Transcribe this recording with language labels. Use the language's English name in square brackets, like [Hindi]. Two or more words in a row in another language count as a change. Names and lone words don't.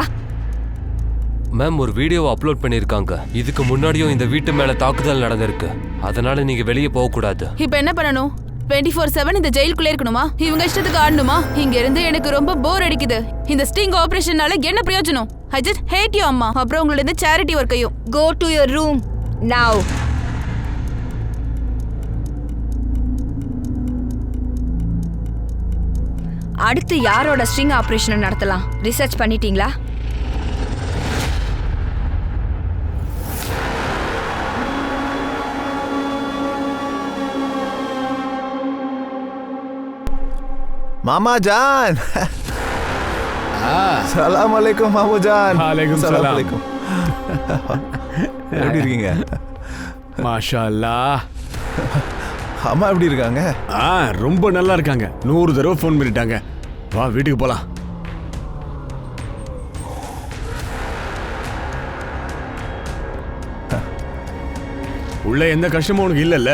[Tamil] மேம், ஒரு வீடியோவை அப்லோட் பண்ணிருக்காங்க. இதுக்கு முன்னாடியும் இந்த வீட்டு மேல தாக்குதல் நடந்திருக்கு. அதனால நீங்க வெளியே போக கூடாது. இப்ப என்ன பண்ணணும்? 24/7 இந்த ஜெயிலுக்குள்ளே இருக்கணுமா? இவங்க இஷ்டத்துக்கு ஆடணுமா? இங்க இருந்து எனக்கு ரொம்ப போர் அடிக்குது. இந்த [English] sting operation [Tamil] என்ன பிரயோஜனம்? [English] I just hate you அம்மா. [Tamil] அப்புறம் உங்களோட இந்த [English] charity work. go to your room now. [Tamil] அடுத்து யாரோட [English] string operation [Tamil] நடத்தலாம்? ரிசர்ச் பண்ணிட்டீங்களா? [Hindi] मामा जान [Arabic] سلام عليكم [Hindi] मामू जान. [Arabic] وعليكم السلام. [Tamil] எப்படி இருக்கீங்க? [Arabic] ما شاء الله. [Tamil] அம்மா எப்படி இருக்காங்க? ரொம்ப நல்லா இருக்காங்க. 100 தடவை ஃபோன் பண்ணிட்டாங்க. வா வீட்டுக்கு போலாம். உள்ள எந்த கஷ்டமும் உனக்கு இல்லல்ல?